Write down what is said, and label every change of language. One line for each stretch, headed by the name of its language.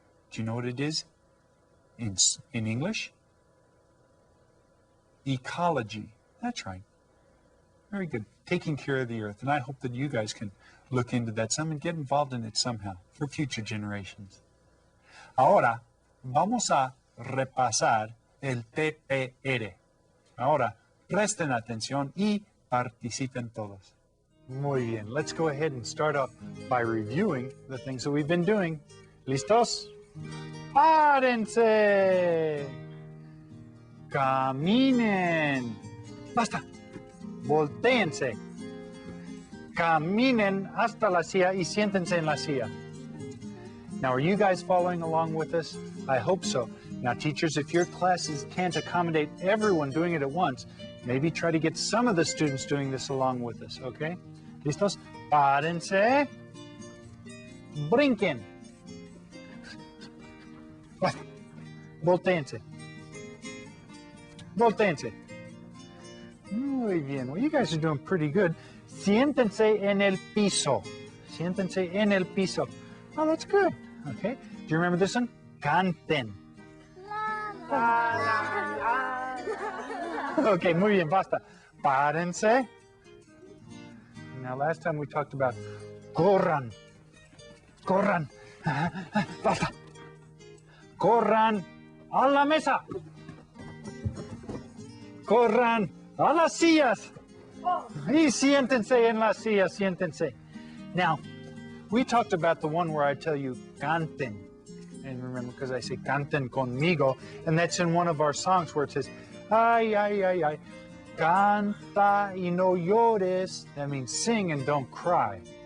English: Do you know what it is in English? Ecology. That's right. Very good. Taking care of the earth. And I hope that you guys can look into that some and get involved in it somehow for future generations.
Spanish: Ahora vamos a repasar el TPR. Ahora presten atención y participen todos. Muy bien.
English: Let's go ahead and start off by reviewing the things that we've been doing.
Spanish: ¿Listos? ¡Párense! ¡Caminen! ¡Basta! Voltéense. Caminen hasta la silla y siéntense en la silla.
English: Now, are you guys following along with us? I hope so. Now, teachers, if your classes can't accommodate everyone doing it at once, maybe try to get some of the students doing this along with us, okay?
Spanish: ¿Listos? Párense. Brinquen. Voltéense. Voltéense. Muy bien.
English: Well, you guys are doing pretty good.
Spanish: Siéntense en el piso. Siéntense en el piso.
English: Oh, that's good. Okay. Do you remember this one?
Spanish: Canten. Okay, muy bien. Basta. Párense.
English: Now, last time we talked about corran.
Spanish: Corran. Basta. Corran a la mesa. Corran a las sillas. Y siéntense en las sillas, siéntense.
English: Now, we talked about the one where I tell you canten. And remember, because I say
Spanish: canten conmigo,
English: and that's in one of our songs where it says,
Spanish: ay, ay, ay, ay, canta y no llores.
English: That means sing and don't cry.